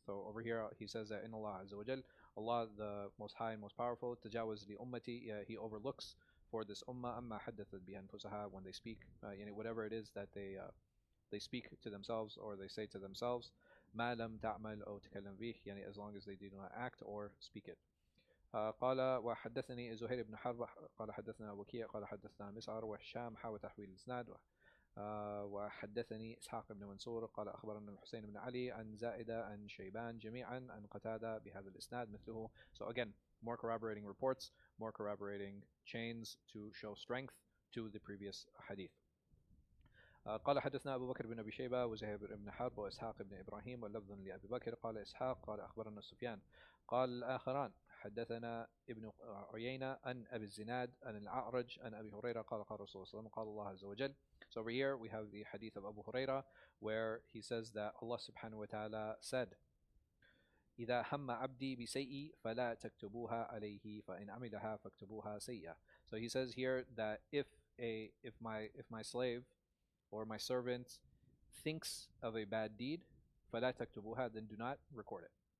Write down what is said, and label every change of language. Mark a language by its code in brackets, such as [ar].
[en] So over here he says that in Allah Azza wa Jal, Allah the most high and most powerful, [ar] tajawaz li ummati, [en] he overlooks for this ummah [ar] amma haddathat bi anfusaha, [en] when they speak, whatever it is that they speak to themselves or they say to themselves, [ar] ma lam ta'mal aw takallam bih, [en] as long as they do not act or speak it. [ar] قال وحدثني زهير بن حرب قال حدثنا وكيع قال حدثنا مسعر وهشام تحويل الإسناد وحدثني إسحاق بن منصور قال أخبرنا الحسين بن علي عن زائدة عن شيبان جميعا عن قتادة بهذا الإسناد مثله. [en] So again, more corroborating reports, more corroborating chains to show strength to the previous hadith. [ar] قال حدثنا أبو بكر بن أبي شيبة وزهير بن حرب وإسحاق بن إبراهيم واللفظ لأبي بكر قال إسحاق قال أخبرنا سفيان قال الآخران حدثنا ابن عيينة عن أبي الزناد عن الأعرج عن أبي هريرة قال قال رسول الله صلى الله عليه وسلم قال الله عز وجل. [en] So over here we have the hadith of Abu Huraira where he says that Allah subhanahu wa ta'ala said, [ar] إذا هم عبدي بسيء فلا تكتبوها عليه فإن عملها فاكتبوها سيئة. [en] So he says here that if my slave or my servant thinks of a bad deed, [ar] فَلَا تَكْتُبُوهَا, [en] then do not record it.